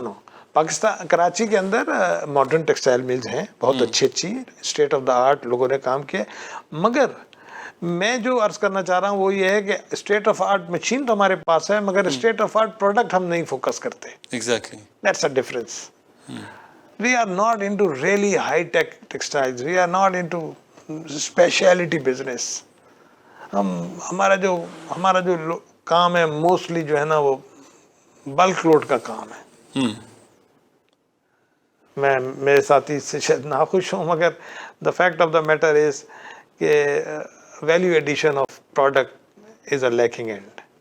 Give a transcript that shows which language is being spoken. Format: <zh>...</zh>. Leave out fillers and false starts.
<ur>نو پاکستان کراچی کے اندر modern textile mills ہیں, بہت اچھی اسٹیٹ آف دا آرٹ لوگوں نے کام کیا, مگر میں جو عرض کرنا چاہ رہا ہوں وہ یہ ہے کہ اسٹیٹ آف آرٹ مشین تو ہمارے پاس ہے, مگر اسٹیٹ آف آرٹ پروڈکٹ ہم نہیں فوکس کرتے.</ur> <en>Exactly that's a difference. We are not into really high-tech textiles. We are not into specialty business.</en> <ur>ہمارا جو کام ہے موسٹلی جو ہے نا وہ بلک لوڈ کا کام ہے. میں میرے ساتھی سے شاید ناخوش ہوں, مگر</ur> <en>The fact of the matter is کہ value addition of product is a lacking end.</en>